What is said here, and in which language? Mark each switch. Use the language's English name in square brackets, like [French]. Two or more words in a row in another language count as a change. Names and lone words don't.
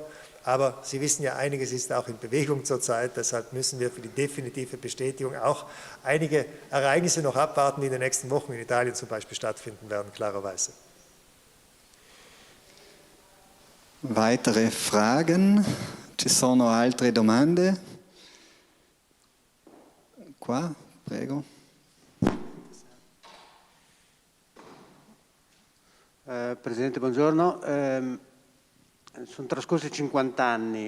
[German] Aber Sie wissen ja, einiges ist auch in Bewegung zurzeit, deshalb müssen wir für die definitive Bestätigung auch einige Ereignisse noch abwarten, die in den nächsten Wochen in Italien zum Beispiel stattfinden werden, klarerweise. Weitere Fragen? [Italian] Ci sono altre domande? Qua, prego. Presidente, buongiorno. Sono trascorsi 50 anni.